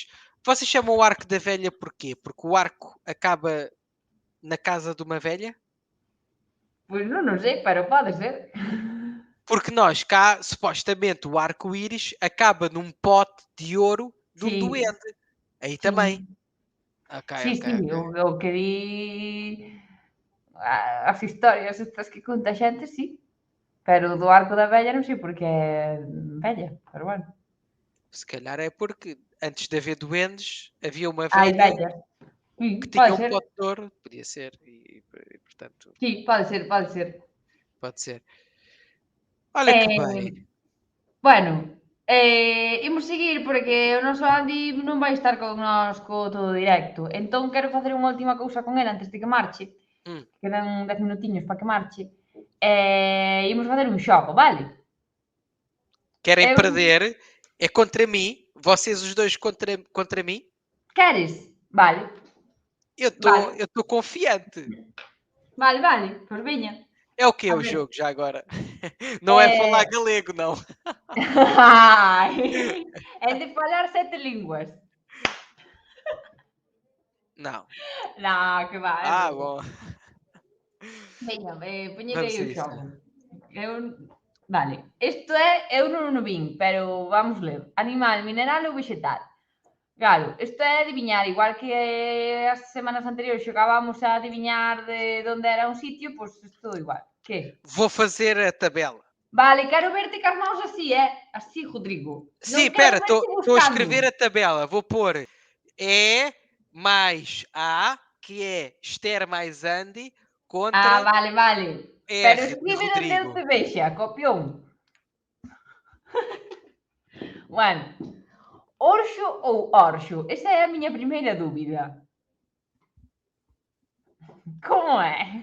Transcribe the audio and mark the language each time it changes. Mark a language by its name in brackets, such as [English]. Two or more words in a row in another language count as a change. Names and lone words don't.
[Portuguese] Vocês chamam o arco da velha porquê? Porque o arco acaba na casa de uma velha? [Galician] Pois non sei, pero pode ser. [Portuguese] Porque nós cá, supostamente, o arco-íris acaba num pote de ouro de um Sim. duende. Aí Sim. também. [Galician] Ok, Sí, ok, sí, ok. o que di as historias estas que conta a xente, sí. Pero do Arco da Velha non sei porque é velha, pero bueno. [Portuguese] Se calhar é porque antes de haver duendes, havia uma [Galician] Hai [Portuguese] velha [Galician] vellas. [Portuguese] que [Galician] Pode [Portuguese] tinha um [Galician] ser. [Portuguese] pote de ouro. Podia ser. E, portanto, [Galician] Sí, pode ser, pode ser. [Portuguese] pode ser. Olha que bem. [Galician] Bueno, imos seguir porque o noso Andy non vai estar con nós co todo directo. Entón quero facer unha última cousa con ele antes de que marche. Hum. Quedan 10 minutiños para que marche. Imos facer un xogo, vale? [Portuguese] Querem Eu- perder? É contra mim? Vocês os dois contra mim? [Galician] Queres? Vale. [Portuguese] Eu [Galician] Vale. [Portuguese] estou confiante. [Galician] Vale, vale. Pois veña. [Portuguese] É o que [Galician] A [Portuguese] o [Galician] ver. [Portuguese] jogo já agora? Não é falar Eh, galego, não. Ai, é de falar 7 línguas. Não. [Galician] Non, que va, é [Portuguese] Ah, [Galician] broma. [Portuguese] bom. [Galician] Veña, poñete [Portuguese] Vamos [Galician] aí [Portuguese] a [Galician] o [Portuguese] isso. [Galician] xogo. Eu... Vale, isto é, eu non o vin, pero vamos ler. Animal, mineral ou vegetal? Claro, isto é adiviñar, igual que as semanas anteriores xogábamos a adiviñar de onde era un sitio, pois isto igual. Que? [Portuguese] Vou fazer a tabela. [Galician] Vale, quero verte cas mãos así, así, Rodrigo. [Portuguese] Sim, [Galician] Non quero [Portuguese] espera, [Galician] verte [Portuguese] estou a [Galician] buscando. [Portuguese] escrever a tabela. Vou pôr E mais A, que é Esther mais Andy, contra [Galician] Vale, vale. Pero [Portuguese] R de [Galician] escribe onde eu [Portuguese] Rodrigo. [Galician] te vexa, copión. Bueno, orxo ou orxo? Esa é a miña primeira dúbida. Como é?